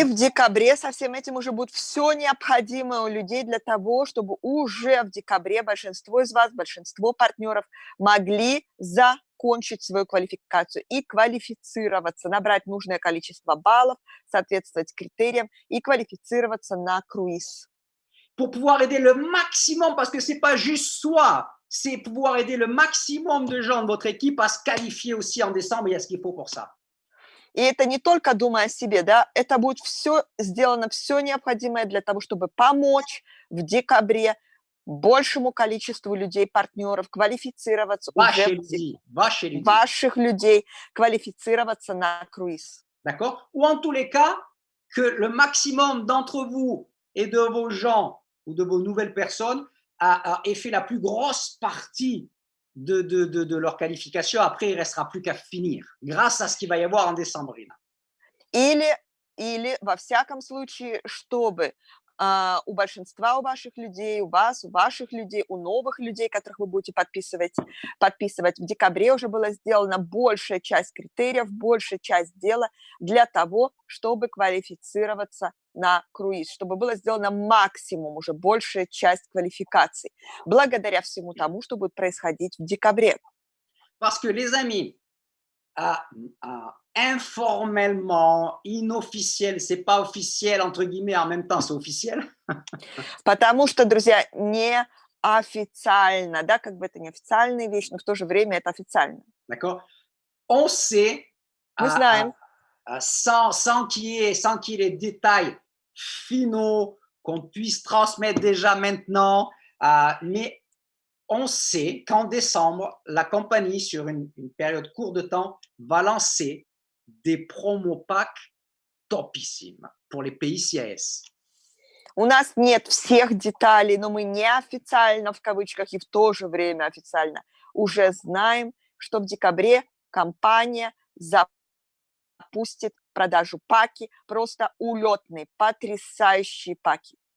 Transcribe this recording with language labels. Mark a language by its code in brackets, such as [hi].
[ru] И в декабре со всем этим уже будет все необходимое у людей для того, чтобы уже в декабре большинство из вас, большинство партнеров могли закончить свою квалификацию и квалифицироваться, набрать нужное количество баллов, соответствовать критериям и квалифицироваться на круиз. [fr] Pour pouvoir aider le maximum, parce que ce n'est pas juste soi, c'est pouvoir aider le maximum de gens de votre équipe à se qualifier aussi en décembre, il y a ce qu'il faut pour ça. [ru] И это не только думая о себе, да, это будет все сделано, все необходимое для того, чтобы помочь в декабре большему количеству людей, партнеров квалифицироваться ваших людей, квалифицироваться на круиз. [fr] D'accord? Ou en tous les cas, que le maximum d'entre vous et de vos gens ou de vos nouvelles personnes aient fait la plus grosse partie de leur qualification. Après, il ne restera plus qu'à finir, grâce à ce qu'il va y avoir en décembre. [ru] Или во всяком случае, чтобы у большинства у ваших людей, у вас, у ваших людей, у новых людей, которых вы будете подписывать в декабре уже была сделана большая часть критериев, большая часть дела для того, чтобы квалифицироваться на круиз, чтобы было сделано максимум, уже большая часть квалификаций, благодаря всему тому, что будет происходить в декабре. [fr] Parce que, les amis, informellement, inofficiel, c'est pas officiel, entre guillemets, en même temps, c'est officiel. [ru] Потому что, друзья, не официально, да, как бы это не официальная вещь, но в то же время это официально. [fr] D'accord? On sait, [ru] Мы знаем, [fr] sans qu'il y ait les détails finaux qu'on puisse transmettre déjà maintenant, mais on sait qu'en décembre, la compagnie, sur une période courte de temps, va lancer des promo packs topissimes pour les pays CIS. [ru] У нас нет всех деталей, но мы неофициально, в кавычках, и в то же время официально уже знаем, что в декабре компания запустит в продажу паки, просто улетные, потрясающие паки.